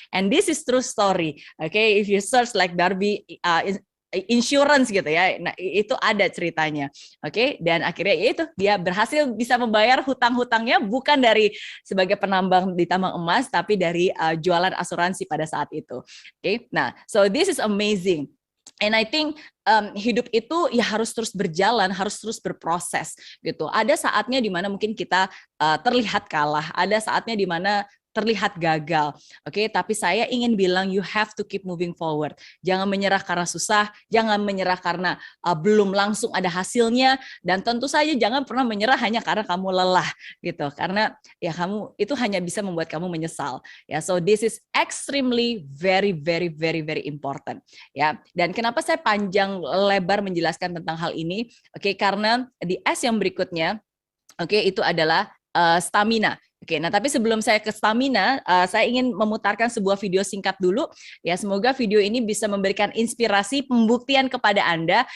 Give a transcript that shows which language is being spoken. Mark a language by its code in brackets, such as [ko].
[en] And this is true story. Okay, if you search like Darby insurance [id] gitu ya, nah itu ada ceritanya. Oke, dan akhirnya itu dia berhasil bisa membayar hutang-hutangnya bukan dari sebagai penambang di tambang emas, tapi dari jualan asuransi pada saat itu. [en] Oke, nah so this is amazing. And I think [id] hidup itu ya harus terus berjalan, harus terus berproses gitu. Ada saatnya di mana mungkin kita terlihat kalah, ada saatnya di mana terlihat gagal. Oke, tapi saya ingin bilang [en] you have to keep moving forward. [id] Jangan menyerah karena susah, jangan menyerah karena belum langsung ada hasilnya, dan tentu saja jangan pernah menyerah hanya karena kamu lelah gitu. Karena ya kamu itu hanya bisa membuat kamu menyesal. [en] Ya, so this is extremely very important. [id] Ya, dan kenapa saya panjang lebar menjelaskan tentang hal ini? Oke, karena di S yang berikutnya, oke, itu adalah stamina. Oke, nah tapi sebelum saya ke stamina, saya ingin memutarkan sebuah video singkat dulu. Ya, semoga video ini bisa memberikan inspirasi, pembuktian kepada Anda.